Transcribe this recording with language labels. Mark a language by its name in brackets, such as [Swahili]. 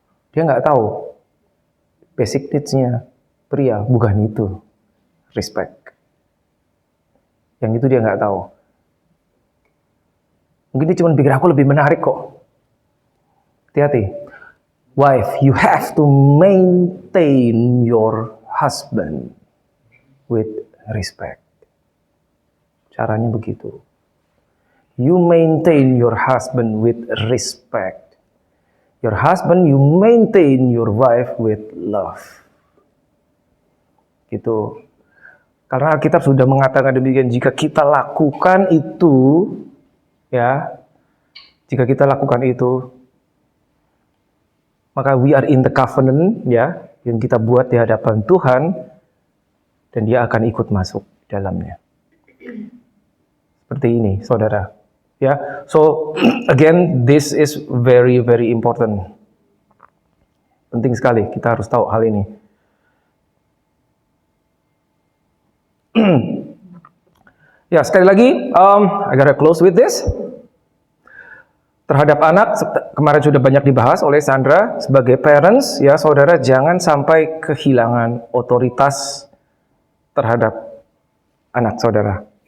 [Indonesian] Dia nggak tahu basic needs-nya pria bukan itu. Respect. Yang itu dia nggak tahu. Mungkin dia cuma pikir aku lebih menarik kok. Hati-hati. [English] Wife, you have to maintain your husband with respect. [Indonesian] Caranya begitu. [English] You maintain your husband with respect. Your husband, you maintain your wife with love. [Indonesian] Gitu. Karena Alkitab sudah mengatakan demikian, jika kita lakukan itu, ya, jika kita lakukan itu, maka [English] we are in the covenant, [Indonesian] ya, yang kita buat di hadapan Tuhan, dan dia akan ikut masuk dalamnya. Seperti ini, saudara. [English] Ya, so again, this is very very important. [Indonesian] Penting sekali kita harus tahu hal ini. Ya, sekali lagi, [English] I gotta close with this. [Indonesian] Terhadap anak, kemarin sudah banyak dibahas oleh Sandra, sebagai parents, ya saudara, jangan sampai kehilangan otoritas terhadap anak saudara.